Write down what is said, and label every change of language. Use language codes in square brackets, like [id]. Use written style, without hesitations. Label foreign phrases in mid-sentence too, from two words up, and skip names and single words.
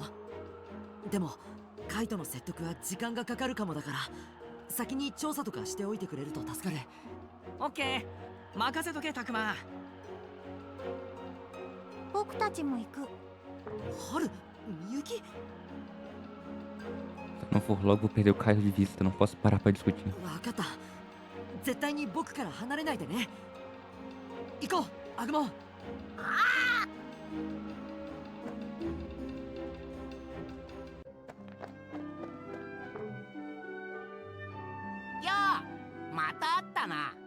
[ja] でもカイトの説得は時間がかかるかもだから、先に調査とかしておいてくれると助かる。オッケー、任せとけたくま。僕たちも行く。春、みゆき。 [pt] Se eu não for logo, vou perder o Caio de vista. Não posso parar pra discutir. [ja] わかった。絶対に僕から離れないでね。行こう、アグモン。よう、また会ったな。